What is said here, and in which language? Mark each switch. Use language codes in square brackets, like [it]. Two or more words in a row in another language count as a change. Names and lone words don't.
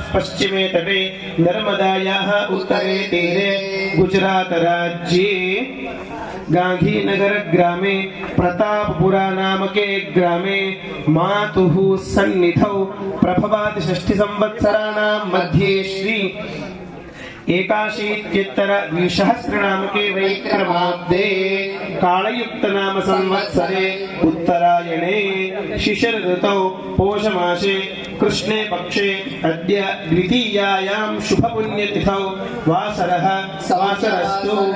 [sa] પશ્ચિમે તટે નર્મદાયાઃ ઉત્તરે તીરે ગુજરાત રાજ્યે ગાંધીનગર ગ્રામે પ્રતાપપુરા નામકે ગ્રામે માતુઃ સન્નિધૌ પ્રભવાદ ષષ્ઠી સંવત્સરાણાં મધ્યે શ્રી एकाशीत्युत्तर द्विसहस्रनामके वैक्रमाब्दे कालयुक्त नाम संवत्सरे उत्तरायणे शिशिर ऋतौ पौषमासे कृष्णे पक्षे अद्य द्वितीयायां शुभपुण्यतिथौ वासरः वासरस्तु